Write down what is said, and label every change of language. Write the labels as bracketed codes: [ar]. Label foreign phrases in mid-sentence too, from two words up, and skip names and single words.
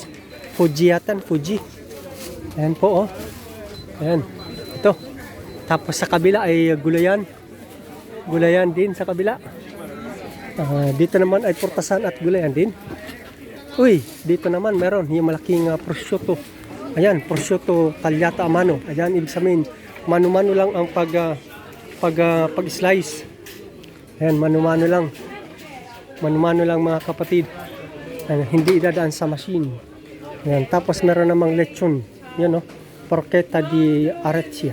[tl] Fuji. Ayan po, Ayan. Ito. Tapos sa kabila ay gulayan. Gulayan din sa kabila. Dito naman ay purtasan at gulayan din. Dito naman meron yung malaking prosciutto. Ayan, [it] prosciutto tagliata a mano. [tl] Ayan, ibig sabihin, mano-mano lang ang pag-slice. Ayan, mano-mano lang. Mano-mano lang mga kapatid. Ayan, hindi idadaan sa machine. Ayan, tapos meron namang lechon. Yan porchetta di Aricia.